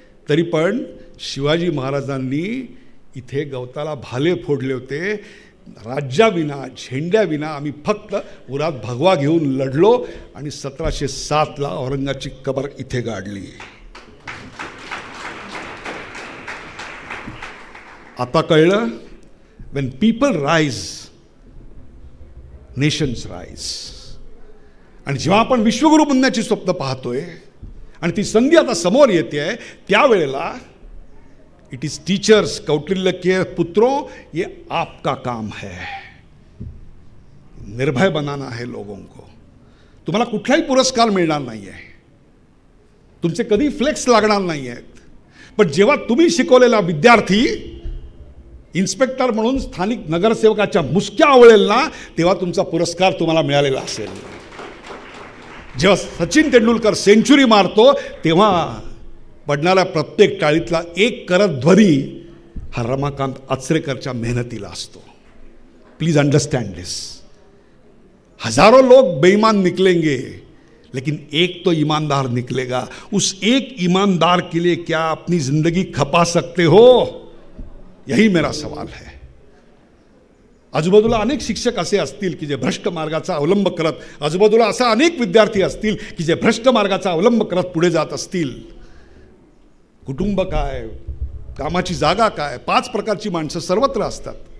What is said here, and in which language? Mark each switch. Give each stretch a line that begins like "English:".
Marathi: तरी पण शिवाजी महाराजांनी इथे गवताला भाले फोडले होते. राज्याविना, झेंड्याविना आम्ही फक्त उरात भगवा घेऊन लढलो आणि 1707ला औरंगाची कबर इथे गाडली. आता कळलं,
English: when people rise, nations rise.
Marathi: आणि जेव्हा आपण विश्वगुरू बनण्याची स्वप्न पाहतोय आणि ती संधी आता समोर येते आहे, त्यावेळेला
English: it is teachers,
Hindi: कौटिल्य के पुत्रों, ये आपका काम है. निर्भय बनाना है लोगों को.
Marathi: तुम्हाला कुठलाही पुरस्कार मिळणार नाही आहे, तुमचे कधी फ्लेक्स लागणार नाही आहेत, पण जेव्हा तुम्ही शिकवलेला विद्यार्थी इन्स्पेक्टर म्हणून स्थानिक नगरसेवकाच्या मुसक्या आवळेल ना, तेव्हा तुमचा पुरस्कार तुम्हाला मिळालेला असेल. जेव्हा सचिन तेंडुलकर सेंचुरी मारतो, तेव्हा पडणाऱ्या प्रत्येक टाळीतला एक करत ध्वनी हा रमाकांत आचरेकरच्या मेहनतीला असतो.
English: Please understand this.
Hindi: हजारों लोग बेईमान निकलेंगे, लेकिन एक तो ईमानदार निकलेगा. उस एक ईमानदार के लिए क्या अपनी जिंदगी खपा सकते हो? यही मेरा सवाल है.
Marathi: आजूबाजूला अनेक शिक्षक असे असतील की जे भ्रष्ट मार्गाचा अवलंब करत, आजूबाजूला असा अनेक विद्यार्थी असतील की जे भ्रष्ट मार्गाचा अवलंब करत पुढे जात असतील. कुटुंब काय, कामाची जागा काय, 5 प्रकारची माणसं सर्वत्र असतात.